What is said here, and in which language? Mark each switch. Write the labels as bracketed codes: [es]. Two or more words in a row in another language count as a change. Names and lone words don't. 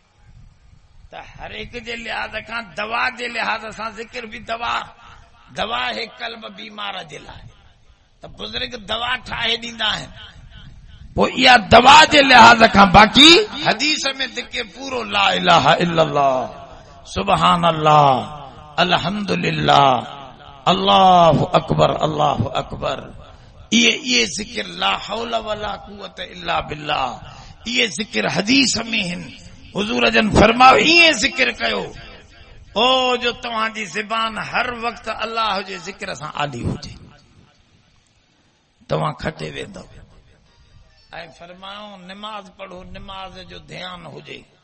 [sd] त हर एक जे लिहाज़ खां दवा जे लिहाज़ सां ज़िक्र बि दवा, दवा है कल्ब बीमार जे लाइ, त बुज़ुर्ग दवा ठाहे ॾींदा आहिनि। पोइ इहा दवा जे लिहाज़ खां बाक़ी हदीस में ज़िक्र पूरो [ar] لا إله إلا الله، سبحان الله، الحمد لله، الله أكبر، الله أكبر, [sd] अल्लाहु अकबर। ये ज़िक्र [ar] لا حول ولا قوة إلا بالله, [sd] ये ज़िक्र हदीस में हिन। हुजूर जन फरमायो इएं ज़िक्र कयो ओ जो तव्हांजी ज़बान हर वक्त अल्लाह जे ज़िक्र सां आली हुजे, तव्हां खटे वेंदो। ऐं फरमायो निमाज़ पढ़ो, निमाज़ जो ध्यान हुजे।